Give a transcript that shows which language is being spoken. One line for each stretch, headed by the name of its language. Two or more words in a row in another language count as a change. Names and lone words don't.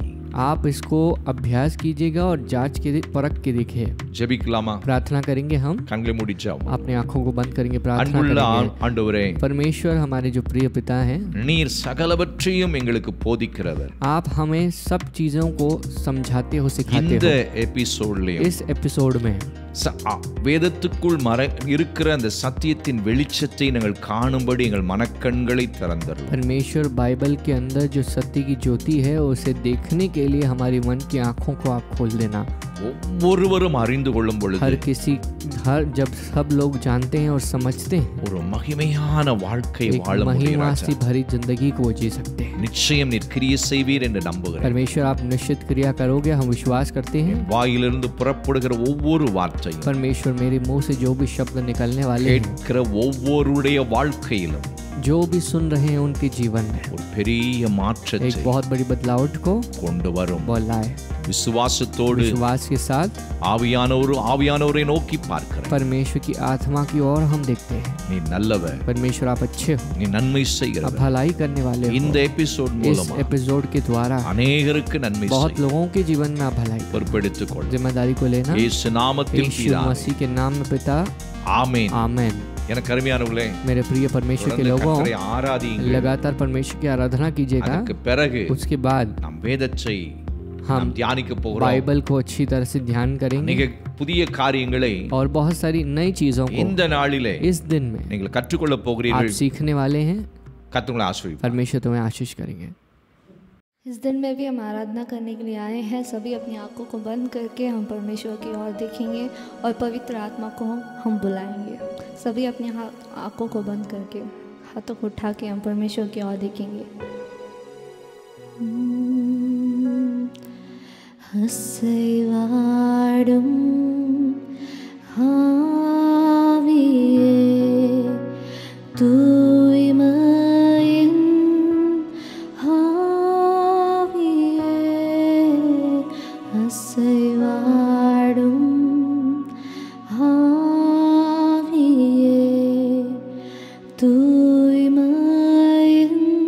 Hindi: आप इसको अभ्यास कीजिएगा और जांच के परख के देखिए।
Tamil: ஜெபிக்கலாமா?
Hindi: प्रार्थना करेंगे हम,
Tamil: கண்களை மூடிச்சோம்.
Hindi: अपने आंखों को बंद करेंगे, प्रार्थना
Tamil: அன்புள்ள
Hindi: करेंगे।
Tamil: ஆண்டவரே,
Hindi: परमेश्वर हमारे जो प्रिय पिता हैं,
Tamil: நீர் சகலவற்றையும் எங்களுக்கு போதிக்கிறவர்.
Hindi: आप हमें सब चीजों को समझाते हो, सिखाते
Tamil: இந்த
Hindi: हो।
Tamil: எபிசோட்லயும்
Hindi: इस एपिसोड में
Tamil: வேதத்துக்குள் இருக்கிற அந்த சத்தியத்தின் வெளிச்சத்தை நாங்கள் காணும்படி எங்கள் மனக்கண்களை திறந்தருளும்.
Hindi: परमेश्वर बाइबल के अंदर जो सत्य की ज्योति है उसे देखने के लिए हमारी मन की आंखों को आप खोल देना।
Tamil: ஒவ்வொருவரும் அறிந்து கொள்ளும் பொழுது
Hindi: जब सब लोग जानते हैं और समझते हैं,
Tamil: ஒரு மகிமையான வாழ்க்கை
Hindi: एक
Tamil: வாழ
Hindi: महिमा
Tamil: முடியும்.
Hindi: से भरी जिंदगी को जी सकते हैं।
Tamil: நிச்சயம் நீர் கிரியை செய்வீர் என்று நம்புகிறேன்.
Hindi: परमेश्वर आप निश्चित क्रिया करोगे, हम विश्वास करते हैं।
Tamil: வாயிலிருந்து புறப்படுகிற ஒவ்வொரு வார்த்தையும்,
Hindi: परमेश्वर मेरे मुंह से जो भी शब्द निकलने वाले हैं,
Tamil: கேட்கிற ஒவ்வொருடைய வாழ்க்கையிலும்
Hindi: जो भी सुन रहे हैं उनके जीवन में
Tamil: ஒரு பெரிய மாற்றத்தை
Hindi: एक बहुत बड़ी बदलाव को
Tamil: கொண்டு வரும்.
Hindi: वो लाए।
Tamil: விசுவாசத்தோடு
Hindi: विश्वास के साथ
Tamil: ஆவியானவரை நோக்கி பார்க்கிறேன்.
Hindi: परमेश्वर की आत्मा की ओर हम देखते हैं।
Tamil: நீ நல்லவர்,
Hindi: परमेश्वर आप अच्छे हो,
Tamil: நீ நன்மை
Hindi: आप
Tamil: செய்கிறவர்.
Hindi: भलाई करने वाले हो।
Tamil: இந்த எபிசோட்
Hindi: इस
Tamil: மூலமா
Hindi: एपिसोड के द्वारा
Tamil: அநேகருக்கு நன்மை
Hindi: बहुत
Tamil: செய்ய
Hindi: लोगों के जीवन में आप भलाई
Tamil: பொறுப்பெடுத்துக் கொள்.
Hindi: जिम्मेदारी को लेना।
Tamil: இயேசு நாமத்தில்
Hindi: यीशु
Tamil: பிதாவே,
Hindi: मसीह के नाम में पिता,
Tamil: ஆமென்.
Hindi: आमेन।
Tamil: எனக்கு அருமையானவர்களே,
Hindi: मेरे प्रिय परमेश्वर के
Tamil: தொடர்ந்து
Hindi: लोगों,
Tamil: கர்த்தரை ஆராதியுங்கள்.
Hindi: लगातार परमेश्वर की आराधना कीजिएगा।
Tamil: அதற்கு பிறகு
Hindi: उसके बाद
Tamil: நாம் வேதத்தை நாம் தியானிக்க போகிறோம்.
Hindi: बाइबल को अच्छी तरह से ध्यान करेंगे
Tamil: அநேக புதிய காரியங்களை
Hindi: और बहुत सारी नई चीजों को
Tamil: இந்த நாளிலே
Hindi: इस दिन में
Tamil: நீங்கள் கற்றுக்கொள்ள
Hindi: आप
Tamil: போகிறீர்கள்.
Hindi: सीखने वाले हैं.
Tamil: கர்த்தர் ஆசீர்வதிப்பார்.
Hindi: परमेश्वर तुम्हें आशीष करेंगे. इस दिन में भी हम आराधना करने के लिए आए हैं. सभी अपनी आंखों को बंद करके हम परमेश्वर की ओर देखेंगे और पवित्र आत्मा को हम बुलाएंगे. सभी अपनी आंखों को बंद करके हाथों को उठा के हम परमेश्वर की ओर देखेंगे.
Tamil: அசைவாடும் ஆவியே தூய்மையின் ஆவியே அசைவாடும் ஆவியே தூய்மையின்